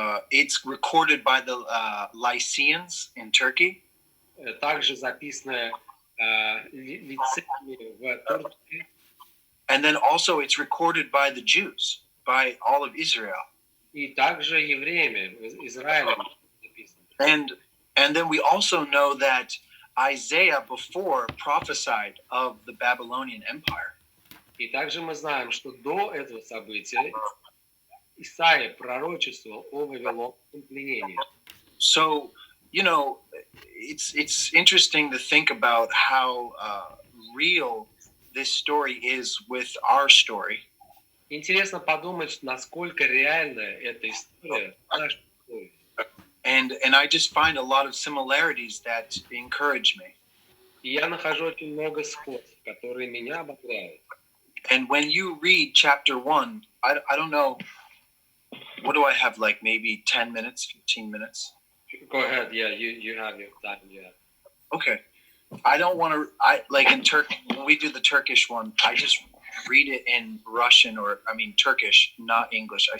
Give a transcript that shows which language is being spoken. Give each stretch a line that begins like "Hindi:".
English: It's recorded by the Lycians in Turkey.
Russian: Также записано лицеями в Турции.
English: And then also it's recorded by the Jews, by all of Israel.
Russian: И также евреями, Израилем записано.
English: And then we also know that Isaiah before prophesied of the Babylonian Empire.
Russian: И также мы знаем, что до этого события Исаия пророчествовал о вавилонском пленении.
English: So, you know, it's interesting to think about how real this story is with our story.
Russian: Интересно подумать, насколько реальна эта история, наша история.
English: And I just find a lot of similarities that encourage me.
Russian: И я нахожу очень много сходств, которые меня ободряют.
English: And when you read chapter 1, I don't know, what do I have, like maybe 10 minutes, 15 minutes? Go ahead, yeah, you have your time, yeah. Okay. I don't want to, like in Turkey, when we do the Turkish one, I just read it in Russian Turkish, not English.